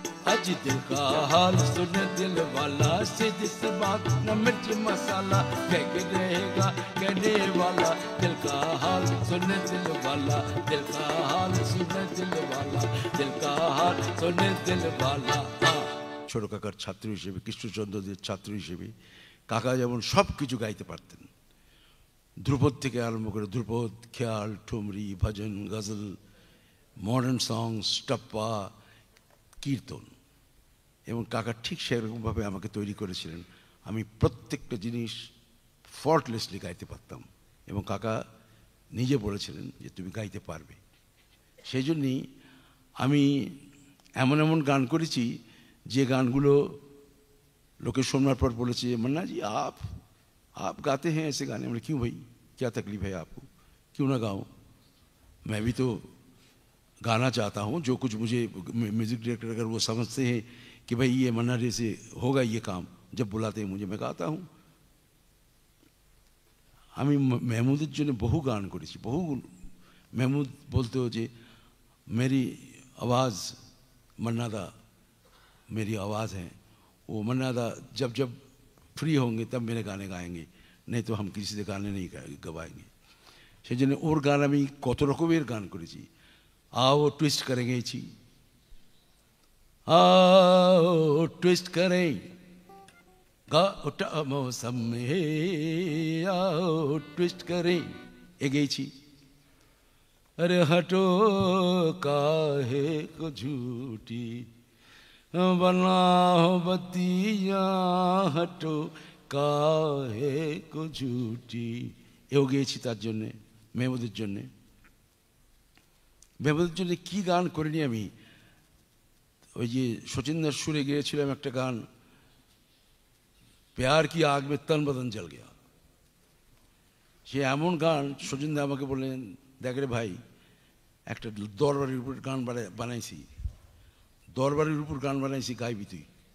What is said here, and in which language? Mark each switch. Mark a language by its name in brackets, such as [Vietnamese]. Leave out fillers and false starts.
[Hindi] आज दिल का हाल सुने दिल वाला, सीधी सी बात न मिर्ची मसाला, कह के रहेगा कहने वाला, दिल का हाल सुने दिल वाला, दिल का हाल सुने दिल वाला, दिल का हाल सुने दिल वाला। [Bangla] ছোট কাকার ছাত্র হিসেবে, কৃষ্ণচন্দ্রদের ছাত্র হিসেবে কাকা যেমন সব কিছু গাইতে পারতেন, ধ্রুপদ থেকে আরম্ভ করে ধ্রুপদ, খেয়াল, ঠুমরি, ভজন, গজল, মডার্ন সংস, টপ্পা, কীর্তন। এবং কাকা ঠিক সেরকমভাবে আমাকে তৈরি করেছিলেন। আমি প্রত্যেকটা জিনিস ফল্টলেসলি গাইতে পারতাম, এবং কাকা নিজে বলেছিলেন যে তুমি গাইতে পারবে। সেই জন্যই আমি এমন এমন গান করেছি যে গানগুলো লোকে শোনার পর বলেছে, [Hindi] मन्ना जी आप गाते हैं ऐसे गाने। मतलब क्यों भाई, क्या तकलीफ है आपको, क्यों ना गाऊं? मैं भी तो गाना चाहता हूं। जो कुछ मुझे म्यूज़िक डायरेक्टर अगर वो समझते हैं कि भाई ये मन्ना डे से होगा ये काम, जब बुलाते हैं मुझे, मैं गाता हूं। [Bangla] আমি মেহমুদের জন্য বহু গান করেছি, বহু। মেহমুদ বলতো যে [Hindi] मेरी आवाज़ मन्ना दा मेरी आवाज़ है, वो मन्ना दा जब जब फ्री होंगे तब मेरे गाने गाएंगे, नहीं तो हम किसी से गाने नहीं गवाएंगे। [Bangla] সেই জন্য ওর গান আমি কত রকমের গান করেছি। [Hindi] आओ ट्विस्ट करेंगे छी, आओ ट्विस्ट करें गा उठा मौसम में, आओ ट्विस्ट करें [Bangla] এ গেয়েছি। [Hindi] अरे हटो काहे को झूठी बनाओ बत्तियाँ, हटो काहे को झूठी [Bangla] এও গেয়েছি তার জন্যে, মেহমুদের জন্যে। মেহমুদের জন্যে কী গান করিনি আমি। ওই যে শচীন্দার সুরে গিয়েছিলাম একটা গান, [Hindi] प्यार की आग में तन बदन जल गया। [Bangla] সে এমন গান, শচীনদা আমাকে বললেন, দেখ রে ভাই, একটা দরবারের উপর গান বানাইছি, দরবারের উপর গান বানাইছি, গাইবি তুই?